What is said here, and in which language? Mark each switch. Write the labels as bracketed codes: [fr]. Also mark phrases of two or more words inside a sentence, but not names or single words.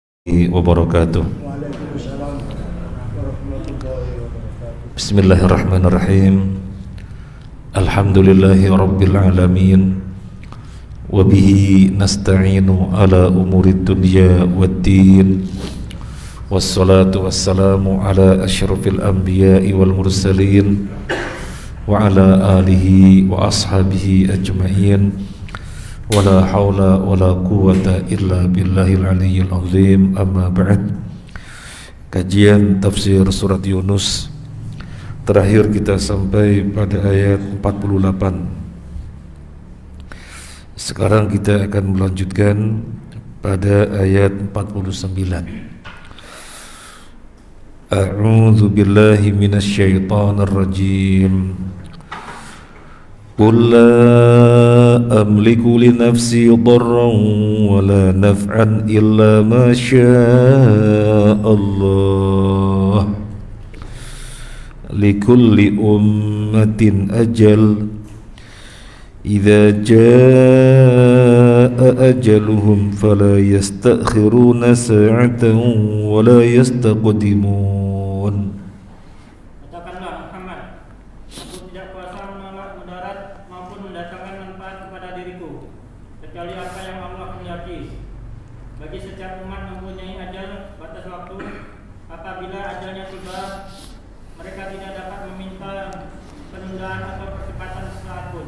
[ar] wabarakatuh. بسم الله الرحمن الرحيم. الحمد لله رب العالمين. وبه نستعين على أمور الدنيا والدين. والصلاة والسلام على أشرف الأنبياء والمرسلين وعلى آله وأصحابه أجمعين. ولا حول ولا قوة إلا بالله العلي العظيم. أما بعد. [id] Kajian tafsir surat Yunus, terakhir kita sampai pada ayat 48. Sekarang kita akan melanjutkan pada ayat 49. [ar] أعوذ بالله من الشيطان الرجيم. قل لا أملك لنفسي ضرا ولا نفعا إلا ما شاء الله. لكل أمة أجل. إذا جاء أجلهم فلا يستأخرون ساعة ولا يستقدمون. [id] Katakanlah Muhammad, aku tidak kuasa menolak mudarat maupun mendatangkan manfaat kepada diriku, kecuali apa yang Allah kehendaki. Bagi setiap umat mempunyai ajal batas waktu. Apabila ajalnya tiba, mereka tidak dapat meminta penundaan atau percepatan sesaat pun.